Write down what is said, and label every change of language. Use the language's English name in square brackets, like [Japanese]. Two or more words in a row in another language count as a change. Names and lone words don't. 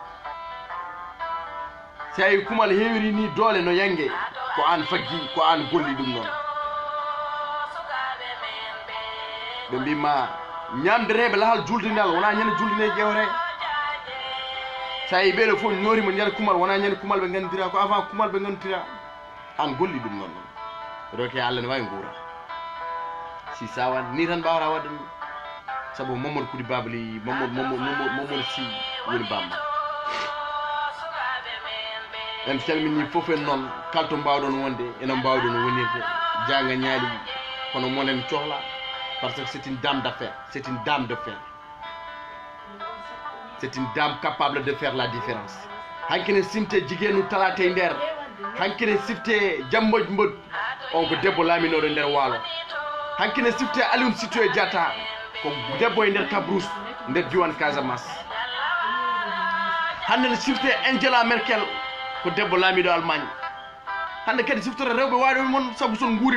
[Fula] sa yi kumal heewiri ni doole no yangue ko an faggi ko an golli ɗum noon ɓe mbima ñamdereɓe lahal juldinal wona ñande juldine ƴewre sa yi ɓeɗo fof ñorima nder kumal wona ñande kumal ɓe gandira ko avant kumal ɓe gandira an golli ɗum noon Rokhaya Allah ne wawi guura si sawan ni tan mbawata wadde ɗum sabu Mamadou Kudi Babali Mamadou Sy woni bamma en calmini fof en noon kalto mbawɗon wonde enen mbawɗon wonirde janga ñaali kono monen cohla [French] par ce que c'est une dame d'affaires c'est une dame de fer c'est une dame capable de faire la différence [Fula] hankine simte jiguenu talate nder hankine sifte Jamboj Mbod on ko debbo laaminoɗo nder Waalo hankine sifte Aliou Sitoé Diatta ko debbo e nder Kabrousse nder diwan Casamance hande ne sifte Angela Merkel ko debbo laamiɗo Allemagne hande kadi siftore rewɓe waɗo mon sabu son guuri